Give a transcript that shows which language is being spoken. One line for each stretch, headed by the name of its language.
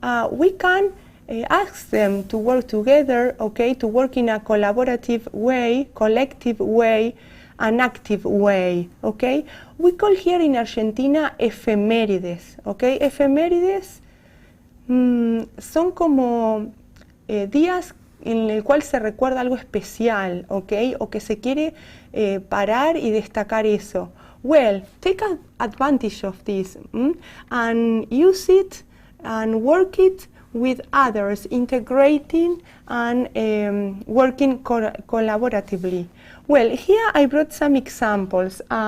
English: We can ask them to work together, okay, to work in a collaborative way, collective way, an active way, okay? We call here in Argentina efemérides, okay?
Spanish: Efemérides son como días en el cual se recuerda algo especial, ¿ok? O que se quiere parar y destacar eso.
English: Well, take advantage of this and use it and work it with others, integrating and working collaboratively. Well, here I brought some examples.